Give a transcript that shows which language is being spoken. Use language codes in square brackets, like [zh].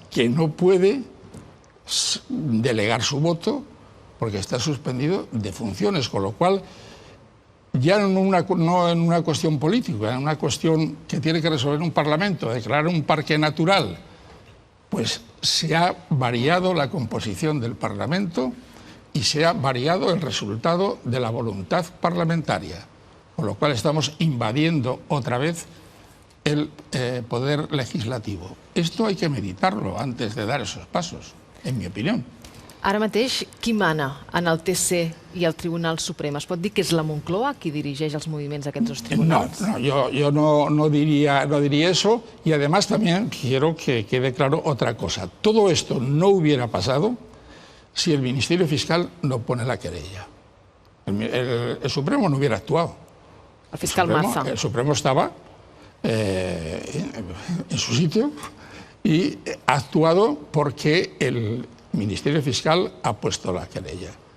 [es] Que no puede delegar su voto porque está suspendido de funciones, con lo cual ya no en una cuestión política, en una cuestión que tiene que resolver un parlamento, declarar un parque natural, pues se ha variado la composición del Parlamento y se ha variado el resultado de la voluntad parlamentaria, con lo cual estamos invadiendo otra vez el poder legislativo. Esto hay que meditarlo antes de dar esos pasos, en mi opinió. [ca] Ara mateix, qui mana en el TC i el Tribunal Suprem? Es pot dir que és la Moncloa qui dirigeix els moviments d'aquests dos tribunals? [es] No, yo no diría eso, y además también quiero que quede claro otra cosa. Todo esto no hubiera pasado si el Ministerio Fiscal no pone la querella. El Supremo no hubiera actuado. El fiscal Maza. El Supremo estaba en su sitio y ha actuado porque el Ministerio Fiscal ha puesto la querella.